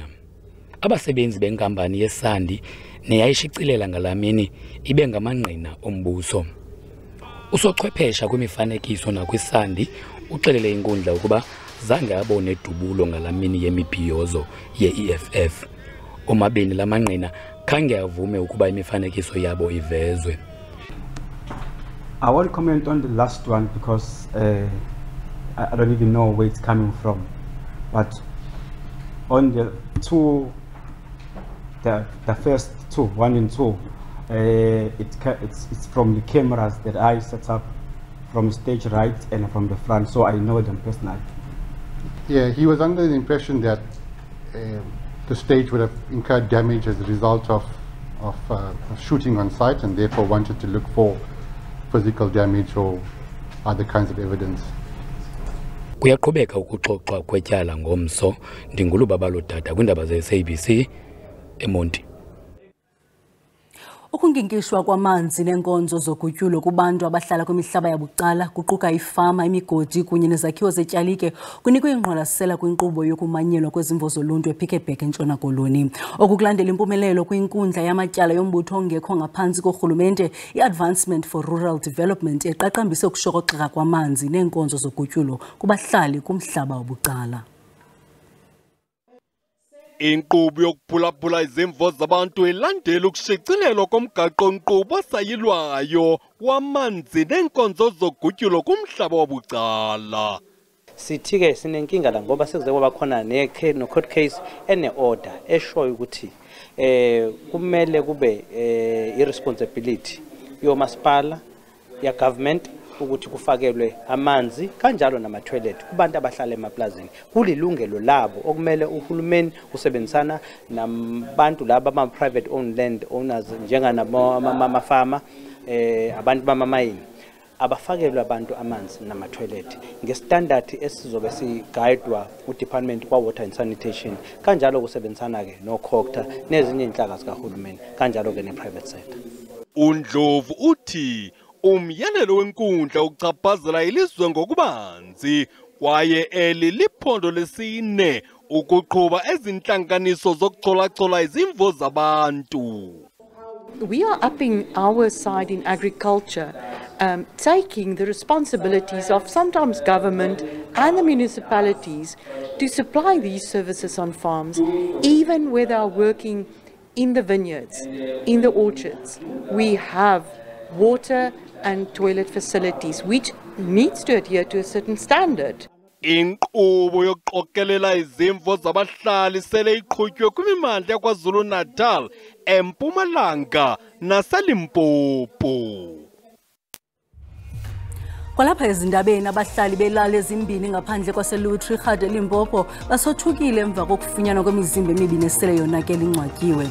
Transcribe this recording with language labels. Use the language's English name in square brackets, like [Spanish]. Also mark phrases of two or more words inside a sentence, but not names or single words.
[Xhosa] Abasebenzi benkampani yeSandi neyayishicilela ngalamini ibe ngamangqina ombuso. Usochwephesha kwimifanekiso nakwisandi uxelele inkundla ukuba zange abone dubulo ngalamini yemibhiyozo ye-EFF. Omabini lamangqina khange avume ukuba imifanekiso yabo ivezwe. [English] I won't comment on the last one because I don't even know where it's coming from. But on the two, the first two, 1 and 2, it's from the cameras that I set up from stage right and from the front, so I know them personally. Yeah, he was under the impression that the stage would have incurred damage as a result of shooting on site, and therefore wanted to look for physical damage or other kinds of evidence. [Xhosa] Kuyaqhubeka ukuxoxwa kwetyala ngomso. Ndingulubaba lodada kwindaba ze-SABC eMonti. Ukunkinkishwa kwamanzi nenkonzo zogutyulo kubantu abahlala kwimihlaba yabucala kuquka ifama, imigodi kunye nezakhiwo zetyalike kunikwe ingqwalasela kwinkqubo yokumanyelwa kwezimvo zoluntu ePicketback eNtshona Koloni. Okukulandela impumelelo kwinkundla yamatyala yombutho ongekho ngaphantsi korhulumente i-Advancement for Rural Development eqaqambise ukushokoxeka kwamanzi nenkonzo zogutyulo kubahlali kumhlaba wabucala. Inkqubo yokuphulaphula izimvo zabantu ilandela ukushicilelwa komgaqo-nkqubo osayilwayo wamanzi neenkonzo zogutyulo kumhlaba wabucala. [Zulu] Sithi-ke sinenkinga la ngoba sekuze kwaba khona no- [English] court case [Zulu] ene-order eshoyo ukuthi kumele kube i-responsibility yomasipala, ya-government, ukuthi kufakelwe amanzi kanjalo nama-toilet kubantu abahlala emaplazini. Kulilungelo labo okumele uhulumeni usebenzisana nabantu laba ama-private owned land owners njengamafama, abantu bamamayini abafakelwe abantu amanzi nama-toilet ngestandard esizobe sigayidwa uDepartment kwa-Water and Sanitation, kanjalo kusebenzisana-ke no-COGTA nezinye inhlaka zikahulumeni, kanjalo-ke ne-private sector. [Xhosa] uNdlovu uthi umyalelo wenkundla ukuchaphazela ilizwe ngokubanzi kwaye eli liphondo lesine ukuqhuba ezintlanganiso zokuchola-chola izimvo zabantu. [English] We are upping our side in agriculture, taking the responsibilities of sometimes government and the municipalities to supply these services on farms, even where they are working in the vineyards, in the orchards. We have water and toilet facilities, which needs to adhere to a certain standard. [Xhosa] Inkqubo yokuqokelela izimvo zabahlali sele iqhutywe kwimimandla yaKwaZulu-Natal, eMpumalanga naseLimpopo. Kwalapha ezindabeni abahlali belala ezimbini ngaphandle kwaseLutrichard eLimpopo basothukile emva kokufunyanwa kwemizimba emibini esele yonakele ingcwatyiwe.